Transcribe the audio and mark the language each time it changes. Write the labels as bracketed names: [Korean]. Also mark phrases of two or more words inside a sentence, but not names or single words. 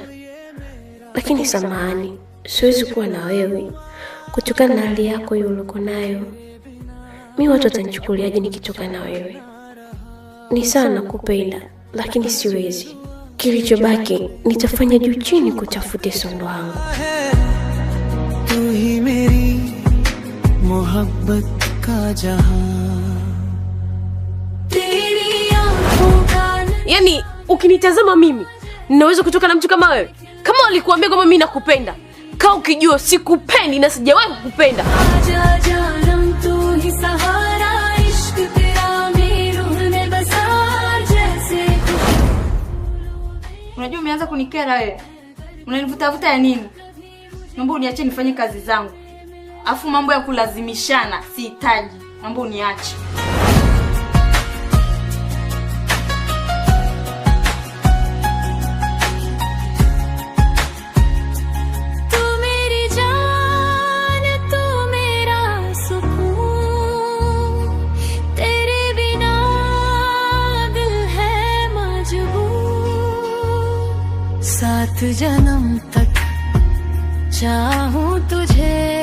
[Swahili] Lakini samahani, siwezi kuwa na wewe kutokana na hali yako hiyo uliko nayo. Mimi watu watanichukuliaje nikitoka na wewe? Ni sawa nakupenda, lakini siwezi. Kilichobaki nitafanya juu chini kutafuta Sondo wangu. [Hindi] तू ही मेरी मोहब्बत का जहां तेरी आंखों का [Swahili] Yaani ukinitazama mimi ninaweza kutoka na mtu kama wewe? Kama walikuambia kwamba mimi nakupenda, kaa ukijua sikupendi na sijawahi kukupenda. [Hindi] आजा जानम तू ही सहारा इश्क तेरा मेरी रूह में बसा जैसे [Swahili] Unajua umeanza kunikera wewe. Unanivuta ya nini? Naomba uniache nifanye kazi zangu. Afu mambo ya kulazimishana sihitaji. Naomba uniache. [Hindi] तू मेरी जान तू मेरा सुकून तेरे बिना दिल है मजबूर सात जन्म तक चाहूं तुझे